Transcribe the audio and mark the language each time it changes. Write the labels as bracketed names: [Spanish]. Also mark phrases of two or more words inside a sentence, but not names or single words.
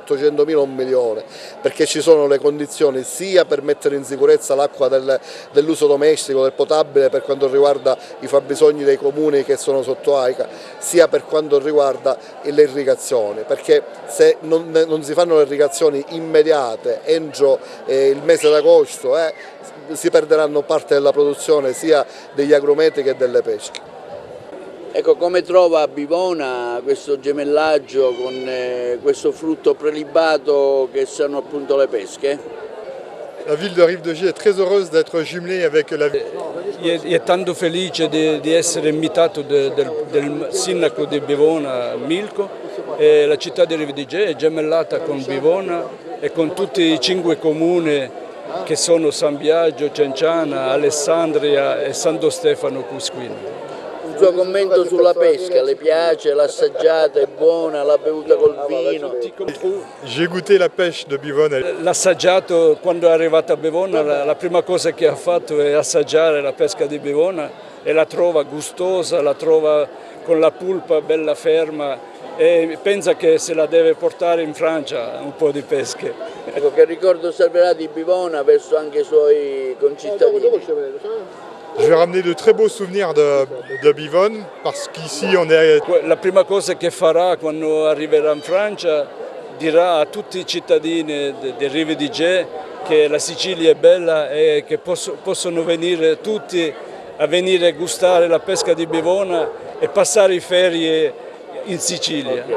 [Italian] 800.000 o 1 milione, perché ci sono le condizioni sia per mettere in sicurezza l'acqua dell'uso domestico, del potabile, per quanto riguarda i fabbisogni dei comuni che sono sotto AICA, sia per quanto riguarda le irrigazioni, perché se non si fanno le irrigazioni immediate entro il mese d'agosto si perderanno parte della produzione sia degli agrumeti che delle pesche. Ecco, come trova a Bivona questo gemellaggio con questo frutto prelibato che sono appunto le pesche? [French] La ville de Rive de Gier est très heureuse d'être jumelée avec la ville. [Italian] È tanto felice di essere invitato del sindaco di Bivona, Milko, e la città di Rive de Gier è gemellata con Bivona e con tutti i 5 comuni che sono San Biagio, Cenciana, Alessandria e Santo Stefano Cusquino. Il suo commento sulla pesca, le piace, l'ha assaggiata, è buona, l'ha bevuta col vino? [French] J'ai goûté la pêche de Bivona. [Italian] L'ha assaggiato quando è arrivato a Bivona, la prima cosa che ha fatto è assaggiare la pesca di Bivona e la trova gustosa, la trova con la pulpa bella ferma, e pensa che se la deve portare in Francia un po' di pesche. Ecco, che ricordo servirà di Bivona verso anche i suoi concittadini? [French] Je vais ramener de très beaux souvenirs de Bivonne, parce qu'ici on est... [Italian] La prima cosa che farà quando arriverà in Francia dirà a tutti i cittadini di Rive di Gier che la Sicilia è bella e che possono venire tutti a venire a gustare la pesca di Bivona e passare le ferie in Sicilia.